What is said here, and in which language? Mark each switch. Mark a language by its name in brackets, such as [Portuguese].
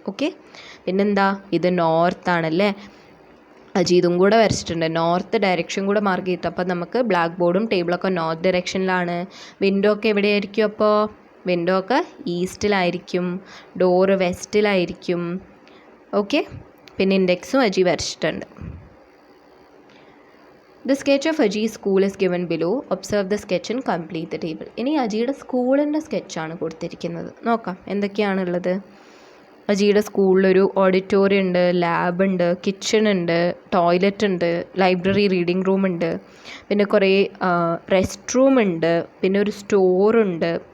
[Malayalam] Okay, പിന്നെന്താ? ഇത് നോർത്താണല്ലേ. അജി ഇതും കൂടെ വരച്ചിട്ടുണ്ട്. നോർത്ത് ഡയറക്ഷൻ കൂടെ മാർക്ക് ചെയ്തിട്ട്. അപ്പോൾ നമുക്ക് ബ്ലാക്ക് ബോർഡും ടേബിളൊക്കെ നോർത്ത് ഡയറക്ഷനിലാണ്. വിൻഡോ ഒക്കെ എവിടെയായിരിക്കും? അപ്പോൾ വിൻഡോ ഒക്കെ ഈസ്റ്റിലായിരിക്കും. ഡോറ് വെസ്റ്റിലായിരിക്കും. ഓക്കെ, പിന്നെ ഇൻഡെക്സും അജി വരച്ചിട്ടുണ്ട്. [English] The sketch of Aji's school is given below. Observe the sketch and complete the table. [Malayalam] ഇനി അജിയുടെ സ്കൂളിൻ്റെ സ്കെച്ചാണ് കൊടുത്തിരിക്കുന്നത്. നോക്കാം എന്തൊക്കെയാണുള്ളത്. അജിയുടെ സ്കൂളിലൊരു ഓഡിറ്റോറിയം ഉണ്ട്, ലാബ് ഉണ്ട്, കിച്ചൺ ഉണ്ട്, ടോയ്ലറ്റ് ഉണ്ട്, ലൈബ്രറി റീഡിംഗ് റൂം ഉണ്ട്, പിന്നെ കുറേ റെസ്റ്റ് റൂം ഉണ്ട്, പിന്നെ ഒരു സ്റ്റോറുണ്ട്,